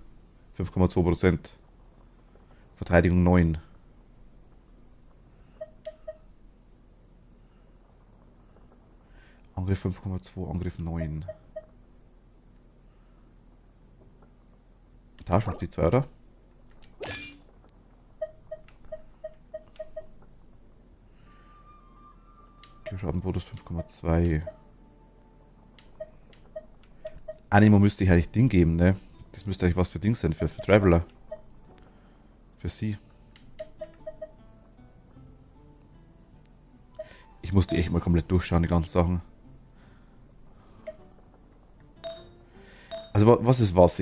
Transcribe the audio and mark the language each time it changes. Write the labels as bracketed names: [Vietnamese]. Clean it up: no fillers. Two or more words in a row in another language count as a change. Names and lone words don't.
[German] 5,2%. Verteidigung 9. Angriff 5,2, Angriff 9. Tauschen auf die 2, oder? Geoschaden-Bonus 5,2. Animo müsste ich eigentlich Ding geben, ne? Das müsste eigentlich was für Ding sein, für Traveler. Für sie. Ich musste echt mal komplett durchschauen, die ganzen Sachen. Also was ist was?